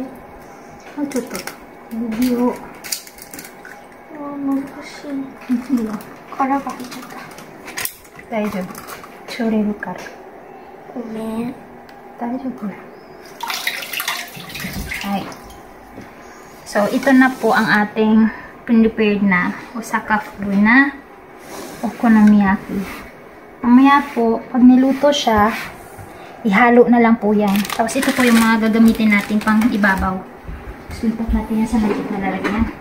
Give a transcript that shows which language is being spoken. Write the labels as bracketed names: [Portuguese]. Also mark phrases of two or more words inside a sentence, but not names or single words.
[Japanese] もうちょっと。指を。難しい。いいよ。殻が入っちゃった。大丈夫。取れるから。ごめん。大丈夫。 [Filipino] はい。So, ito na po ang ating prepared na Osaka Fu na okonomiyaki. Mamaya po, pag niluto siya, ihalo na lang po yan. Tapos ito po yung mga gagamitin natin pang ibabaw. Lipat natin yan sa magic na lalagyan.